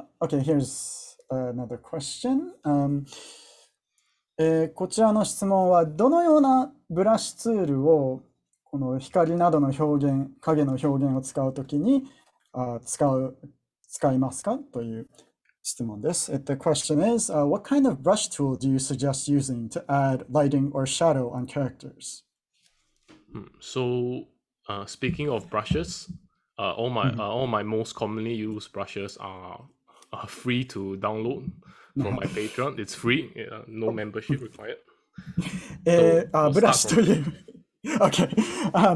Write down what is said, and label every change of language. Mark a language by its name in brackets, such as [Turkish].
[English] Here's another question. [Japanese] こちらの質問は、どのようなブラシツールをこの光などの表現、影の表現を使うときに使いますかという質問です。 [English] The question is, what kind of brush tool do you suggest using to add lighting or shadow on characters? So, speaking of brushes, all my most commonly used brushes are free to download from my Patreon. It's free, no membership required. [Japanese] ブラシといえば、okay.